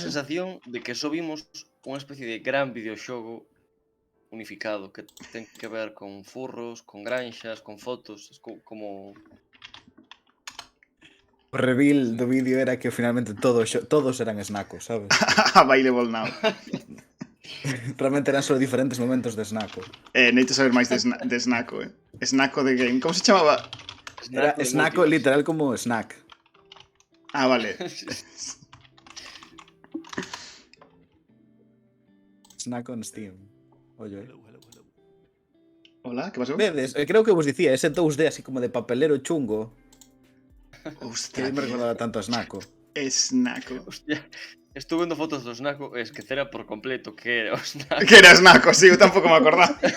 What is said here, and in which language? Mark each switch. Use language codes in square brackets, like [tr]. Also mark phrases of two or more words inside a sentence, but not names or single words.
[gl] isto. sensación de que só vimos unha especie de gran videoxogo unificado que ten que ver con furros, con granxas, con fotos, como... O reveal do vídeo era que finalmente todos eran snacos, sabes? [en] Available now. [gl] Realmente eran só diferentes momentos de snaco. Necesito saber máis de Snacko, Snacko de Game. Como se chamaba? Era snaco literal como snack. Ah, vale. [en] Snack on Steam. [gl] Ollo, Hola, que pasou? Vedes, creo que vos dicía, ese 2D así como de papelero chungo. Ostras, Que me recordaba tanto a Snaco. Snacko. Hostia, estuve vendo fotos do Snaco e esquecera por completo que era o Snaco. Que era Snacko, sí, eu tampouco me acordaba.